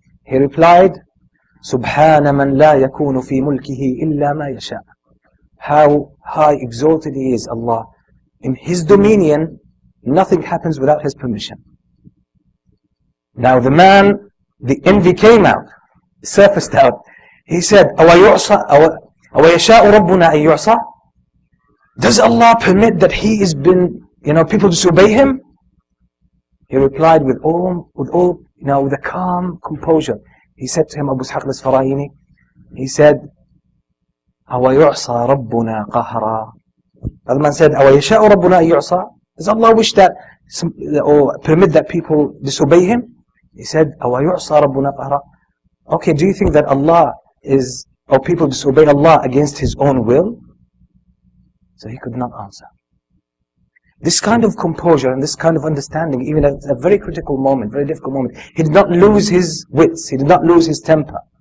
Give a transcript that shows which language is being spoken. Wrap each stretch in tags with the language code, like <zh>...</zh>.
<en>He replied,</en> <ar>Subhana man la yakunu fi mulkihi illa ma yasha.</ar> <en>How high exalted He is, Allah. In His dominion, nothing happens without His permission. Now the man, the envy came out, surfaced out. He said,</en> <ar>أَوَيَشَاءُ رَبُّنَا أَن يُعْصَى?</ar> <en>Does Allah permit that He has been, people disobey Him? He replied with a calm composure. He said to him, Abu Ishaq al-Isfarayini, he said,</en> <ar>أَوَيُعْصَى رَبُّنَا قَهْرًا?</ar> <en>The other man said,</en> <ar>أَوَيَشَاءُ رَبُّنَا أَن يُعْصَى?</ar> <en>Does Allah wish that, or permit that people disobey Him? He said,</en> <ar>أَوَيُعْصَى رَبُّنَا قَهْرًا?</ar> <en>Okay, do you think that Allah is, or people disobey Allah against His own will? So he could not answer. This kind of composure and this kind of understanding, even at a very critical moment, very difficult moment, he did not lose his wits, he did not lose his temper.</en>